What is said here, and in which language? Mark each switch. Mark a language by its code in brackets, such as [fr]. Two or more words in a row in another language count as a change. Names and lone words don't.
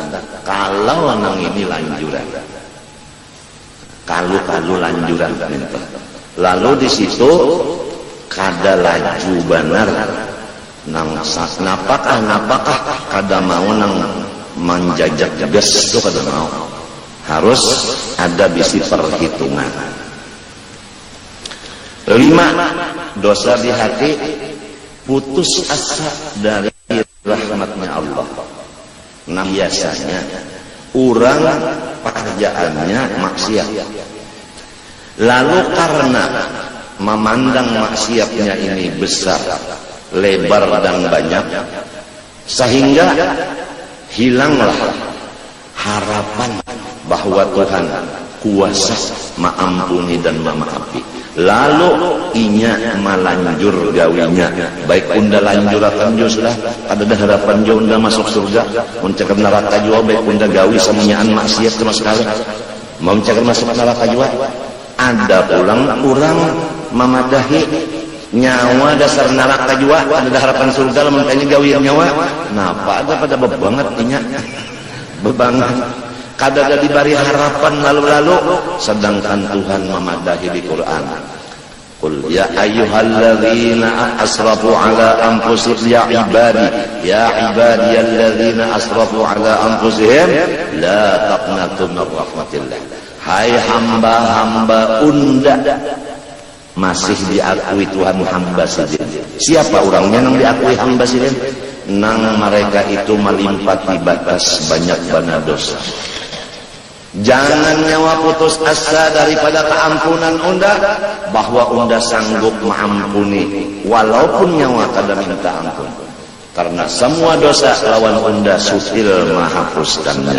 [bjn] Kalau nang ini lanjuran, kalau lanjuran, lalu di situ kada laju benar. Nang napakah kada mau nang menjajak gas itu kada mau. [id] Harus ada bisi perhitungan. 5, dosa di hati, putus asa dari rahmatnya Allah. Nah, biasanya orang pekerjaannya maksiat, lalu karena memandang maksiatnya ini besar, lebar dan banyak, sehingga hilanglah harapan bahwa Tuhan kuasa mengampuni dan memaafi. [bjn] Lalu inya melanjur gawinya, baik unda lanjurakan jo sudah ada harapan jo unda masuk surga, mencakap neraka jua, baik unda gawi semuanyaan maksiat sama sekali, mau mencakap masuk neraka jua. Ada pulang orang memadahi nyawa dasar neraka jua, ada harapan surga, makanya gawi nyawa. Napa ada pada bebanget inya, bebanget. Kada ada diberi harapan lalu-lalu, sedangkan Tuhan memadahi di Quran. [ar] قل يا أيها الذين أسرفوا على أنفسهم يا عبادي الذين أسرفوا على أنفسهم لا تقنطوا من رحمة الله. [bjn] Hai hamba-hamba unda masih diakui Tuhan hamba sidin. Siapa orangnya yang diakui hamba sidin? Nang mereka itu melimpati batas banyak bana dosa. Jangan nyawa putus asa daripada keampunan unda, bahwa unda sanggup mengampuni walaupun nyawa kada minta ampun, karena semua dosa lawan unda sutil menghapuskannya.